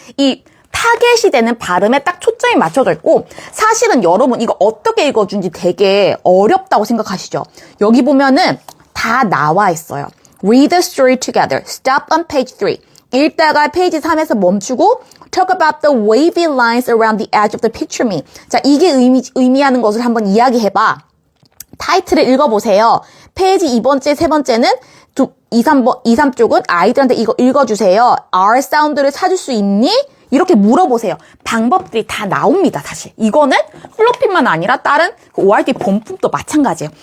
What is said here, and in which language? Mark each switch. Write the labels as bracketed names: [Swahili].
[Korean] 이 타겟이 되는 발음에 딱 초점이 맞춰져 있고, 사실은 여러분 이거 어떻게 읽어준지 되게 어렵다고 생각하시죠? 여기 보면은 다 나와 있어요. [English] Read the story together. Stop on page 3. [Korean] 읽다가 페이지 3에서 멈추고 [English] talk about the wavy lines around the edge of the picture me. [Korean] 자, 이게 의미하는 것을 한번 이야기해봐. 타이틀을 읽어보세요. 페이지 2번째, 3번째는 2, 3쪽은 아이들한테 이거 읽어주세요. R 사운드를 찾을 수 있니? 이렇게 물어보세요. 방법들이 다 나옵니다, 사실. 이거는 플로피만 아니라 다른 ORT 본품도 마찬가지예요.